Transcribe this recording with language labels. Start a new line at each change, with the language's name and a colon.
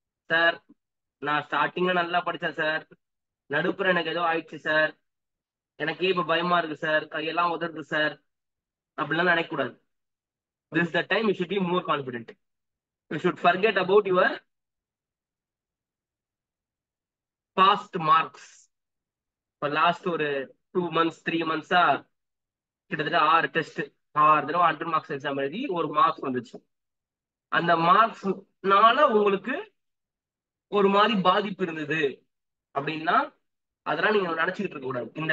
Tamil: Sir, நான் ஸ்டார்டிங்ல நல்லா படிச்சேன் சார், நடுப்புற எனக்கு ஏதோ ஆயிடுச்சு சார், எனக்கே இப்ப பயமா இருக்கு சார், கையெல்லாம் உதறது சார், அப்படிலாம் நினைக்கக்கூடாது.
English: This is the time you should be more confident. You should forget about your past marks.
Tamil: இப்போ லாஸ்ட் ஒரு 2 months 3 months கிட்டத்தட்ட 6 டெஸ்ட், 6 தடவை 100 மார்க்ஸ் எக்ஸாம் எழுதி ஒரு மார்க்ஸ் வந்துச்சு. அந்த மார்க்ஸ்னால உங்களுக்கு ஒரு மாதிரி பாதிப்பு இருந்தது அப்படின்னா அதெல்லாம் நீங்க நினைச்சுக்கிட்டு இருக்க கூடாது.